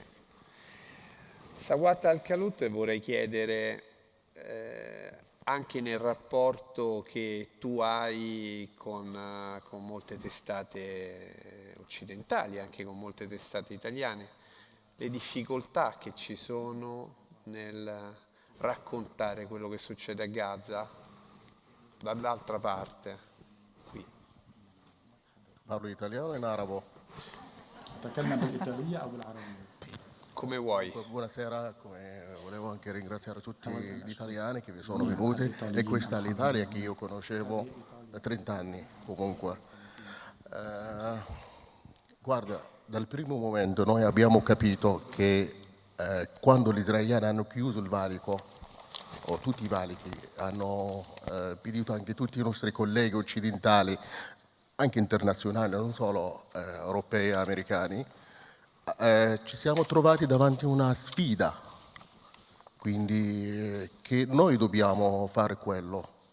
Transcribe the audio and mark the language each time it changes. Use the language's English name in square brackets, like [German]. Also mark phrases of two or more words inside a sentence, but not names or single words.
[Italian] Sawat Al-Khalut, vorrei chiedere, anche nel rapporto che tu hai con molte testate occidentali, anche con molte testate italiane, le difficoltà che ci sono nel raccontare quello che succede a Gaza dall'altra parte, qui. Parlo italiano o in arabo? [Arabic] تكلم بالإيطالية أو بالعربية؟ [Italian] Come vuoi. Buonasera, volevo anche ringraziare tutti gli italiani che vi sono venuti, e questa è l'Italia che io conoscevo da 30 anni comunque. Guarda, dal primo momento noi abbiamo capito che quando gli israeliani hanno chiuso il valico, o tutti i valichi, hanno pedito anche tutti i nostri colleghi occidentali, anche internazionali, non solo europei e americani, ci siamo trovati davanti a una sfida, quindi che noi dobbiamo fare quello.